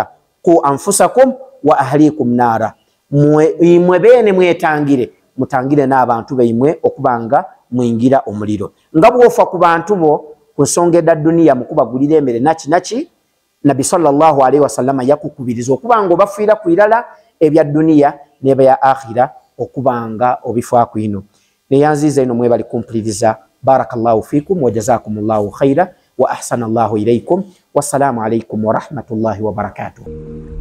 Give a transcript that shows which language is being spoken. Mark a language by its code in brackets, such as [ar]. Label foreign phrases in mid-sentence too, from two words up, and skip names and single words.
[ar] قوا أنفسكم وأهليكم نارا, [lg] mwe beene mwetangire, mutangire n'abantu baimwe okubanga mwingira omuliro. Nga bw'ofa ku bantu bo ku nsonga edda duniya mu kubagulira emmere naki Nabi [ar] صلى الله عليه وسلم [lg] yakukubiriza okubanga obafiira ku irala ebya duniya n'ebya akhira okubanga obifaako ino. Neyanziza ino mwebali kumpuliriza. [ar] بارك الله فيكم وجزاكم الله خيرا وأحسن الله إليكم. والسلام عليكم ورحمة الله وبركاته.